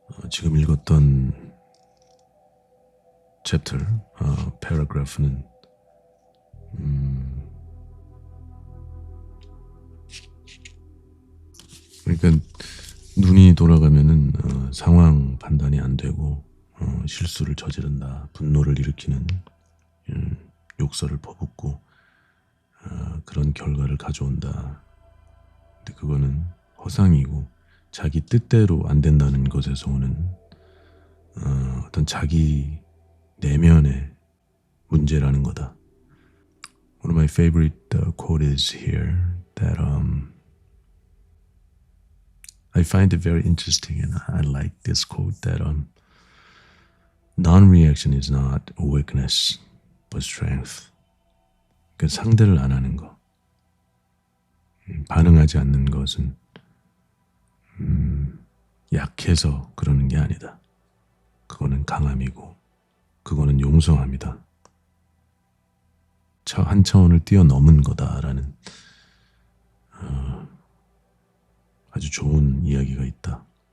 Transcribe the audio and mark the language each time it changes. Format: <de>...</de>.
<ko>지금 읽었던 챕터, paragraph는 그러니까 눈이 돌아가면은 상황 판단이 안 되고 실수를 저지른다, 분노를 일으키는 욕설을 퍼붓고 그런 결과를 가져온다. 근데 그거는 허상이고 자기 뜻대로 안 된다는 것에서 오는 어떤 자기 내면의 문제라는 거다.</ko> <en>One of my favorite quote is here that I find it very interesting, and I like this quote that non-reaction is not a weakness but strength.</en> <ko>그 상대를 안 하는 거, 반응하지 않는 것은 약해서 그러는 게 아니다. 그거는 강함이고 그거는 용성합니다. 한 차원을 뛰어넘은 거다라는 아주 좋은 이야기가 있다.</ko>